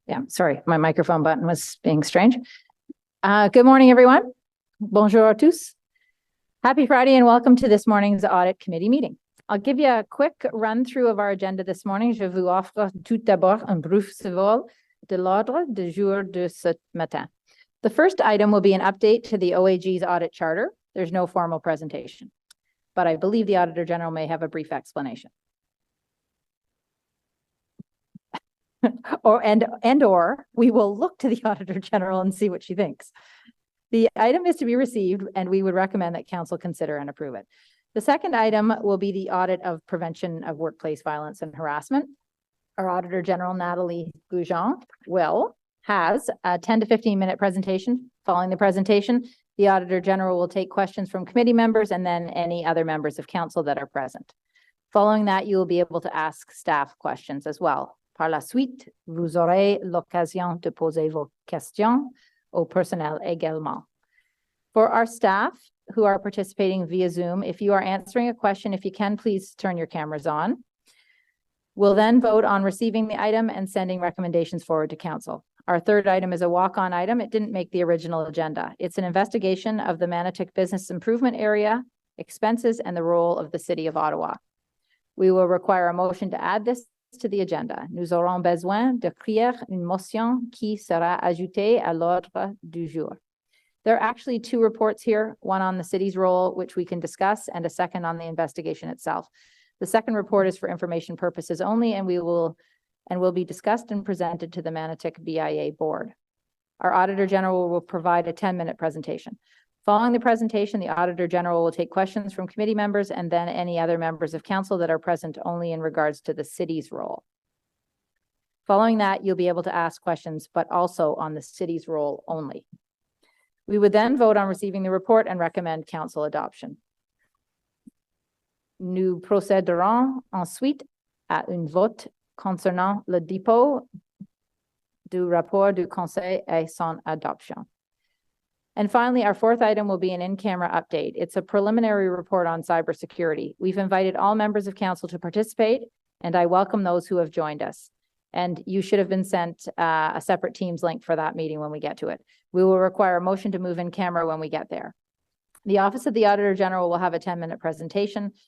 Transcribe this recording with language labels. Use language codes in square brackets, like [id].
[en] Yeah, sorry, my microphone button was being strange. Good morning, everyone. [fr] Bonjour à tous. [en] Happy Friday and welcome to this morning's Audit Committee meeting. I'll give you a quick run through of our agenda this morning. [fr] Je vous offre tout d'abord un bref survol de l'ordre du jour de ce matin. [en] The first item will be an update to the OAG's audit charter. There's no formal presentation, but I believe the Auditor General may have a brief explanation. or we will look to the Auditor General and see what she thinks. The item is to be received, and we would recommend that Council consider and approve it. The second item will be the audit of prevention of workplace violence and harassment. Our Auditor General, Nathalie Goujon, has a 10 to 15-minute presentation. Following the presentation, the Auditor General will take questions from committee members and then any other members of Council that are present. Following that, you will be able to ask staff questions as well. [fr] Par la suite, vous aurez l'occasion de poser vos questions au personnel également. [en] For our staff who are participating via Zoom, if you are answering a question, if you can, please turn your cameras on. We'll then vote on receiving the item and sending recommendations forward to Council. Our third item is a walk-on item. It didn't make the original agenda. It's an investigation of the Manotick Business Improvement Area, expenses, and the role of the City of Ottawa. We will require a motion to add this to the agenda. [fr] Nous aurons besoin d'écrire une motion qui sera ajoutée à l'ordre du jour. [en] There are actually two reports here, one on the city's role, which we can discuss, and a second on the investigation itself. The second report is for information purposes only, and will be discussed and presented to the Manotick BIA board. Our Auditor General will provide a 10-minute presentation. Following the presentation, the Auditor General will take questions from committee members and then any other members of Council that are present only in regards to the city's role. Following that, you'll be able to ask questions, but also on the city's role only. We would then vote on receiving the report and recommend Council adoption. [fr] Nous procéderons ensuite à un vote concernant le dépôt du rapport du Conseil et son adoption. [en] And finally, our fourth item will be an in-camera update. It's a preliminary report on cybersecurity. We've invited all members of Council to participate, and I welcome those who have joined us. And you should have been sent a separate Teams link for that meeting when we get to it. We will require a motion to move in camera when we get there. The Office of the Auditor General will have a 10-minute presentation.